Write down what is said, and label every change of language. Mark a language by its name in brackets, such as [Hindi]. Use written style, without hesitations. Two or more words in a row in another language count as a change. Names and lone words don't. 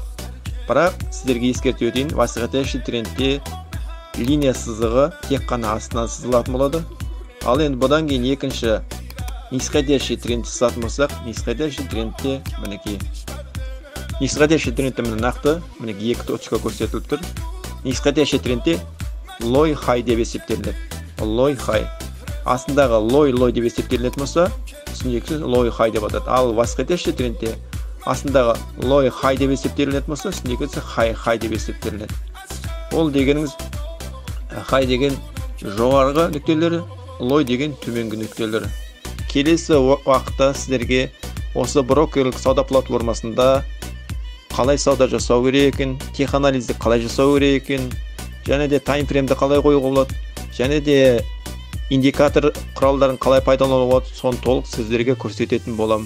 [Kazakh] Бірақ сіздерге ескертіп өтейін, [Russian] восходящий трендте [Kazakh] линия сызығы тек қана астынан сызылатын болады. Ал енді бұдан кейін екінші [Russian] нисходящий трендте [Kazakh] сызатын болсақ, [Russian] нисходящий трендте [Kazakh] мінекей. [Russian] Нисходящий трендте [Kazakh] нақты мінекей екі точка көрсетіліп тұр. [Russian] Нисходящий трендте [English] low high [Kazakh] деп есептелінеді. [English] Low high. [Kazakh] Астындағы low деп есептелінетін болса, үстіндегі [English] low high [Kazakh] деп атады. Ал [Russian] восходящий трендте [Kazakh] астындағы [English] low high [Kazakh] деп есептелінетін болса, үстіндегі high деп есептелінеді. Ол дегеніңіз high деген жоғарғы нүктелері, low деген төменгі нүктелері. Келесі уақытта сіздерге осы брокерлік сауда платформасында қалай сауда жасау керек екен, теханализді қалай жасау керек екен, және де таймфреймді қалай қоюға болады, және де индикатор құралдарын қалай пайдалануға болады, соны толық сіздерге көрсететін боламын.